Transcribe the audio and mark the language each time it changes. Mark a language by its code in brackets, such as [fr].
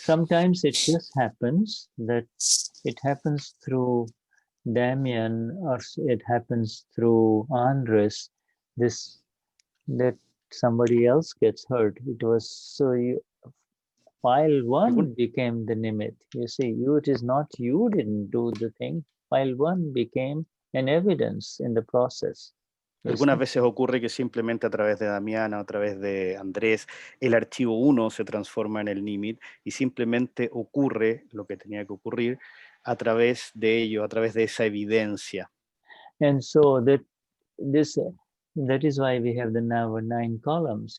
[en] Sometimes it just happens that it happens through Damien, or it happens through Andres, that somebody else gets hurt. It was so file 1 became the nimit. You see, it is not you didn't do the thing. File 1 became an evidence in the process. [es] Algunas veces ocurre que simplemente a través de Damiana, a través de Andrés, el archivo 1 se transforma en el nimit, y simplemente ocurre lo que tenía que ocurrir a través de ello, a través de esa evidencia. [en] And so that is why we have the now 9 columns.